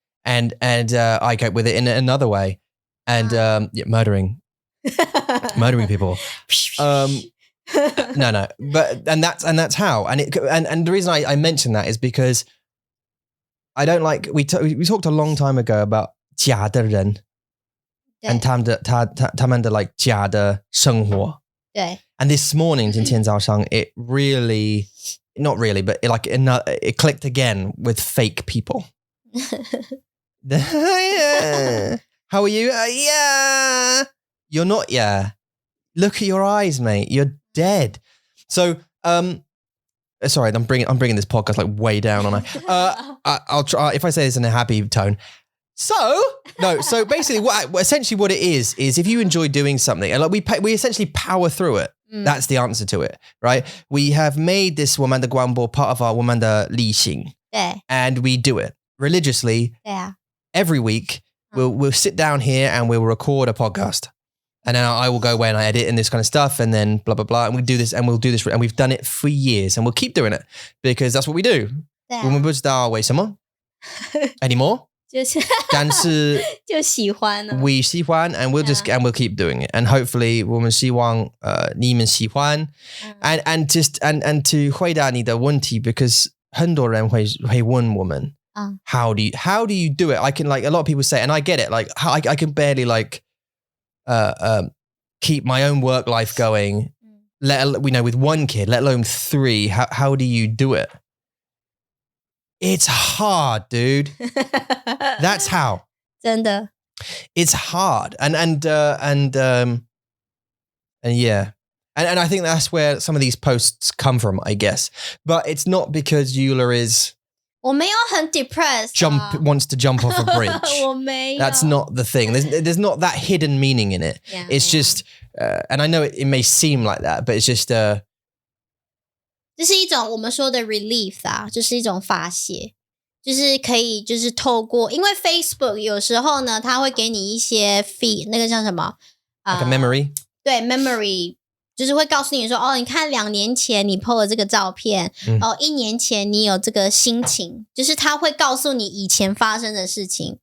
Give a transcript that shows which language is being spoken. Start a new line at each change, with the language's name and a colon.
English: And I cope with it in another way. And murdering people. No. But that's how. And the reason I mention that is because I don't like we talked a long time ago about
Chinese: 假的人 and 他们的 like 假的生活。对。
English: And this morning
Chinese: 今天早上
English: it really not really but it clicked again with fake people. Yeah. How are you? Yeah. You're not, yeah. Look at your eyes, mate. You're dead. So, sorry, I'm bringing this podcast like way down on I'll try if I say this in a happy tone. So basically essentially what it is if you enjoy doing something and like we essentially power through it. That's the answer to it, right? We have made this 我们的广播 part of our 我们的例行. And we do it religiously. Every week. We'll sit down here and we'll record a podcast. And then I will go away and I edit and this kind of stuff and then blah, blah, blah. And we do this and we'll do this. And we've done it for years and we'll keep doing it because that's what we do.
Chinese: 我们不知道为什么 anymore. 但是就喜欢了
English: we 喜欢 and we'll keep doing it. And hopefully
Chinese: 我们希望你们喜欢
English: and to
Chinese: 回答你的问题
English: because
Chinese: 很多人会问我们
English: how do you do it? I can like a lot of people say, and I get it. Like I can barely like keep my own work life going. With one kid, let alone 3. How do you do it? It's hard, dude. That's how.
Chinese: 真的
English: It's hard, and yeah. And I think that's where some of these posts come from, I guess. But it's not because Eula is
Chinese: 我没有很 depressed
English: wants to jump off a bridge.
Chinese: 我没有
English: That's not the thing. There's not that hidden meaning in it. It's just and I know it may seem like that, but it's just
Chinese: 这是一种我们说的 relief 啊，就是一种发泄，就是可以就是透过，因为 Facebook 有时候呢，它会给你一些 feed， 那个叫什么
English: like a memory.
Chinese: 对 memory。就是会告诉你说，哦，你看2年前你 po 了这个照片，哦，1年前你有这个心情，就是他会告诉你以前发生的事情。